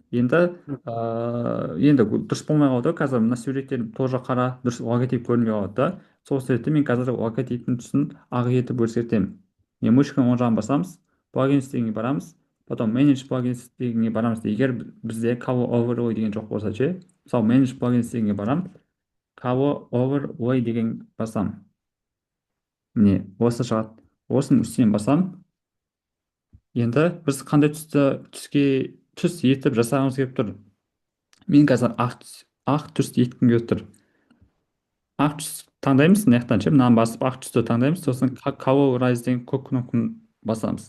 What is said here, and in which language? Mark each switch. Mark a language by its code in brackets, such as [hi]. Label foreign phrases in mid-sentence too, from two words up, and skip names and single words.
[kk] Енді дұрыс болмай қалды. Қазір мына суреттер тоже қара, дұрыс логотип көрінбей қалады да. Сол себепті мен қазір логотиптің түсін ақ етіп өзгертемін. Мен мышканың оң жағын басамыз, плагинс дегенге барамыз, потом [en] manage plugins [kk] дегенге барамыз. Егер бізде [en] cover overlay [kk] деген жоқ болса ше, мысалы [en] manage plugins [kk] дегенге барам, [en] cover overlay [kk] деген басам. Міне, осы шығады. Осының үстінен басам. Енді біз қандай түс етіп жасағымыз келіп тұр. Мен қазір ақ түс еткім келіп тұр. Ақ түс таңдаймыз, мына жақтан ше, мынаны басып ақ түсті таңдаймыз, сосын colorize деген көк кнопканы басамыз.